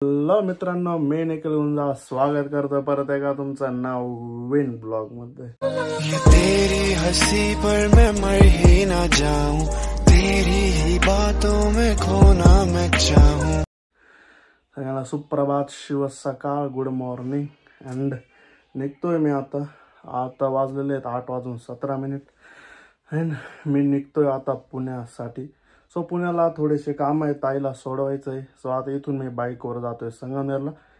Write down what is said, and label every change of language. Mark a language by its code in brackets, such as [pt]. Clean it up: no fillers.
[mr] Hello मित्रांनो, मी निखिल गुंजा स्वागत करतो परत एका तुमचं नवीन ब्लॉग मध्ये। [hi] तेरी हंसी पर मैं मर ही ना जाऊं, तेरी ही बातों में खोना मैं चाहूं। [mr] सगळ्यांना सुप्रभात, शुभ सकाळ, गुड मॉर्निंग। अँड निघतोय मी आता वाजलेले आहेत 8:17 अँड मी निघतोय आता पुण्यासाठी। सो पुण्याला थोडेसे काम आहे, ताईला सोडवायचं आहे। सो आता इथून मी बाईकवर जातोय संगमनेरला।